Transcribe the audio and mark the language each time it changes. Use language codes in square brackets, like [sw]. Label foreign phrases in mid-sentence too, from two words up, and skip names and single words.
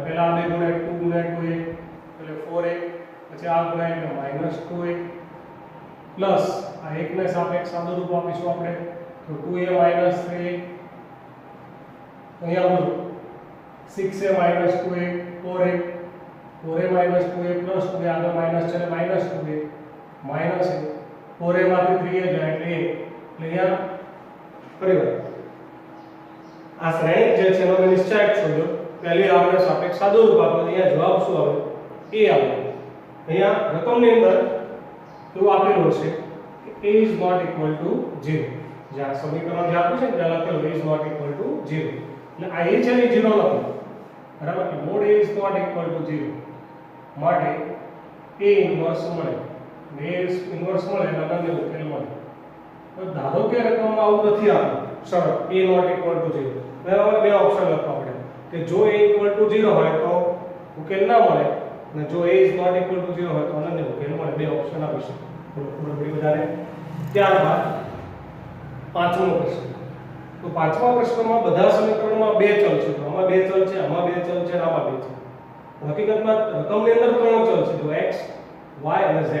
[gu] પહેલા આપણે ગુણાય 2 ગુણ્યા 2a એટલે 4a, પછી આ ગુણાય એટલે -2a પ્લસ આ એકને સાપેક્ષ સાદુરૂપ આપીશું આપણે તો 2a - 3a, અહીંયા બોલો 6a - 2a 4a, 4a - 2a પ્લસ 2a, આગળ માઈનસ છે એટલે -2a માઈનસ 4a માંથી 3a જાય એટલે 1. એટલે અહીંયા ફરીવાર આ શ્રેણિક જે છે એનો નિશ્ચાયક શોધો. પહેલી આપણે સાપેક્ષ સાદુરૂપ આપ્યો, અહીંયા જવાબ શું આવે? a આવે. અહીંયા રકમની અંદર એવું આપેલું છે કે [en] a is not equal to 0. [gu] જે આ સમીકરણ જે આપ્યું છે ને ત્યાં લખેલું [en] a is not equal to 0. [gu] એટલે આ a છે ને 0 નથી, બરાબર? કે મોડ [en] a is not equal to 0 [gu] માટે a ઇન્વર્સ મળે. a ઇન્વર્સ મળે એટલે આપણને ઉકેલ મળે. તો ધારો કે રકમમાં આવું નથી આપ્યું શરત a [en] not equal to [gu] 0, બરાબર? બે ઓપ્શન લખવા પડે કે જો a [en] equal to [gu] 0 હોય તો ઉકેલ ના મળે અને જો [en] a is not equal to 0 [gu] હોય તો અનન્ય ઉકેલ મળે. બે ઓપ્શન આપી શકે. થોડું બધાને. ત્યારબાદ પાંચમો પ્રશ્ન. તો પાંચમા પ્રશ્નમાં બધા સમીકરણોમાં બે ચલ છે. તો આમાં બે ચલ છે, આમાં બે ચલ છે, આમાં બે છે. હકીકતમાં રકમની અંદર ત્રણ ચલ છે, જો x y અને z.